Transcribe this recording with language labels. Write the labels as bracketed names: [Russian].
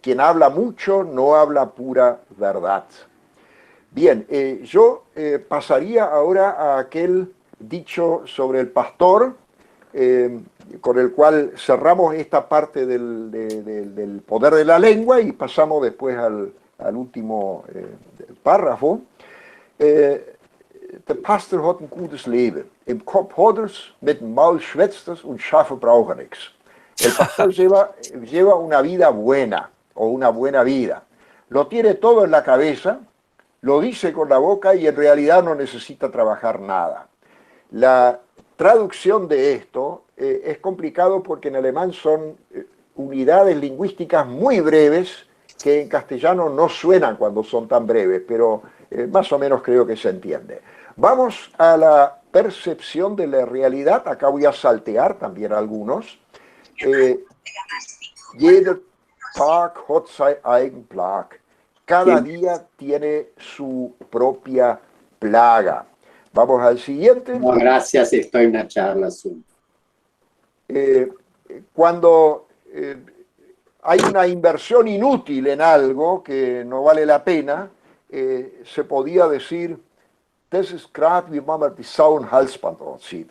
[Spanish] Quien habla mucho no habla pura verdad. Bien, yo pasaría ahora a aquel dicho sobre el pastor, con el cual cerramos esta parte del poder de la lengua y pasamos después al último párrafo. [German] Der Pastor hat ein gutes Leben. Im Kopf hat er's, mit dem Maul schwätzt er's und schaffen braucht er nichts. [Spanish] El pastor lleva una vida buena o una buena vida. Lo tiene todo en la cabeza, lo dice con la boca y en realidad no necesita trabajar nada. La traducción de esto es complicado porque en alemán son unidades lingüísticas muy breves que en castellano no suenan cuando son tan breves, pero más o menos creo que se entiende. Vamos a la percepción de la realidad. Acá voy a saltear también algunos. [German] Jeder Tag hat sein eigen Plag. [Spanish] Cada día tiene su propia plaga. Vamos al siguiente. No, gracias, estoy en una charla Zoom. Cuando hay una inversión inútil en algo que no vale la pena, se podía decir, das ist grad wie man die Sau ein Halsband anzieht.